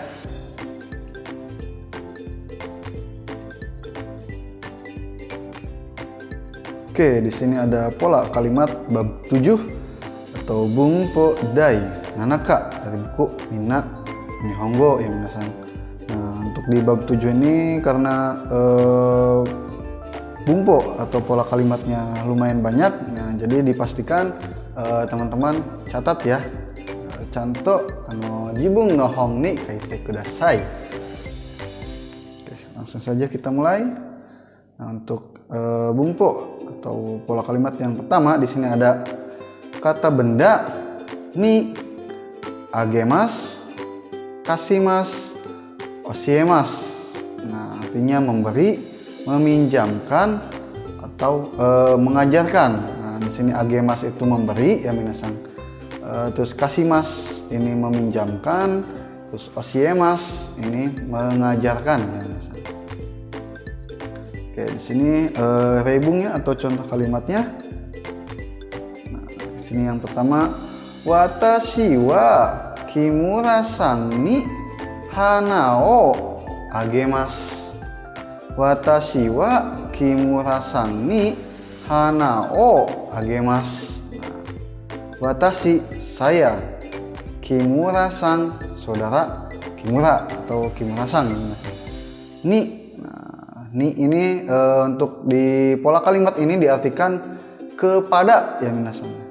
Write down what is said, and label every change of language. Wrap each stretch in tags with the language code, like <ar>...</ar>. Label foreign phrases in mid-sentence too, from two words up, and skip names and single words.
<id>Oke, di sini ada pola kalimat bab 7 atau</id> <ja>文法第七課</ja> <id>dari buku Minna Nihongo ya minasan. Nah, untuk di bab 7 ini karena bumpo atau pola kalimatnya lumayan banyak, nah jadi dipastikan teman-teman catat ya.</id> <ja>ちゃんと自分の本に書いてください.</ja> <id>Oke, langsung saja kita mulai. Nah, untuk bumpo atau pola kalimat yang pertama di sini ada kata benda</id> <ja>にあげます, かします、おしえます.</ja> <id>Nah, artinya memberi, meminjamkan atau mengajarkan. Nah, di sini agemas itu memberi ya minasan. Terus kasimas ini meminjamkan, terus osiemas ini mengajarkan ya minasan. Oke, di sini reibungnya atau contoh kalimatnya. Nah, di sini yang pertama,</id> <ja>わたしは木村さんに花をあげます. わたしは木村さんに花をあげます.</ja> <id>Nah, watashi saya, Kimura-san saudara Kimura atau Kimura-san.</id> <ja>にに</ja> <id>ini untuk di pola kalimat ini diartikan kepada ya minasan.</id>